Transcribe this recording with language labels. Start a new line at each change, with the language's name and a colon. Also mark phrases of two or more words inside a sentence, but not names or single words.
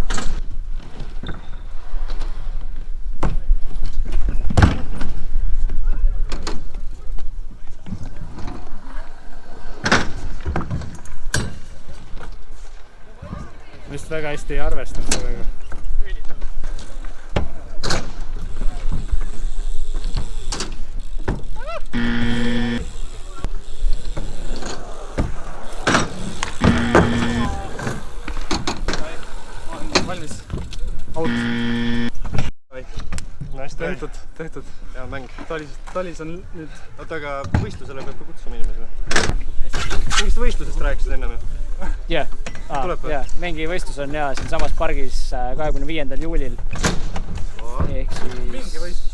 Estonian: Ma vist väga hästi ei arvestanud sellega. Valmis. Out.
English: Nice try.
Estonian: Tehtud. Hea mäng. Talis on nüüd... Oota, aga võistlusele peab ka kutsuma inimesi või? Mingist võistlusest rääkisid ennem ju? Jah, Tuleb või? mingi võistlus on ja siinsamas pargis 25. juulil. Ehk siis... Mingi võistlus.